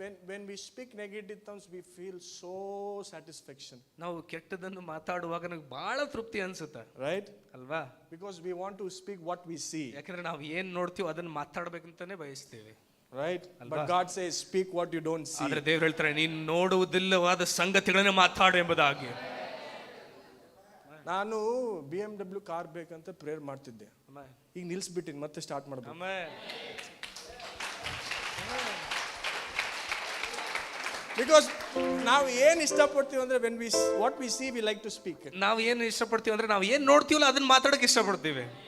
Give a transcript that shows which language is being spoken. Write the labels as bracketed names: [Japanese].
[English] when we speak negative things, we feel so satisfaction, [Kannada] ನಾವು ಕೆಟ್ಟದನ್ನು ಮಾತಾಡುವಾಗ ನನಗೆ ಬಹಳ ತೃಪ್ತಿ ಅನ್ಸುತ್ತೆ, [English] right? [Kannada] ಅಲ್ವಾ? [English] Because we want to speak what we see, [Kannada] ಯಾಕಂದ್ರೆ ನಾವು ಏನ್ ನೋಡ್ತೀವಿ ಅದನ್ನ ಮಾತಾಡ್ಬೇಕಂತಾನೆ ಬಯಸ್ತೀವಿ, [English] right? But God says, speak what you don't see. [Kannada] ಆದ್ರೆ ದೇವ್ರು ಹೇಳ್ತಾರೆ, ನೀನು ನೋಡುವುದಿಲ್ಲವಾದ ಸಂಗತಿಗಳನ್ನ ಮಾತಾಡು ಎಂಬುದಾಗಿ. ನಾನು BMW ಕಾರ್ ಬೇಕಂತ ಪ್ರೇಯರ್ ಮಾಡ್ತಿದ್ದೆ, ಈಗ ನಿಲ್ಸ್ಬಿಟ್ಟಿನಿ, ಮತ್ತೆ ಸ್ಟಾರ್ಟ್ ಮಾಡ್ಬೇಕು. ಬಿಕಾಸ್ ನಾವು ಏನ್ ಇಷ್ಟಪಡ್ತೀವಿ ಅಂದ್ರೆ [English] what we see we like to speak. [Kannada] ನಾವು ಏನು ಇಷ್ಟಪಡ್ತೀವಿ ಅಂದ್ರೆ ನಾವು ಏನ್ ನೋಡ್ತೀವಲ್ಲ ಅದನ್ನ ಮಾತಾಡಕ್ಕೆ ಇಷ್ಟಪಡ್ತೀವಿ.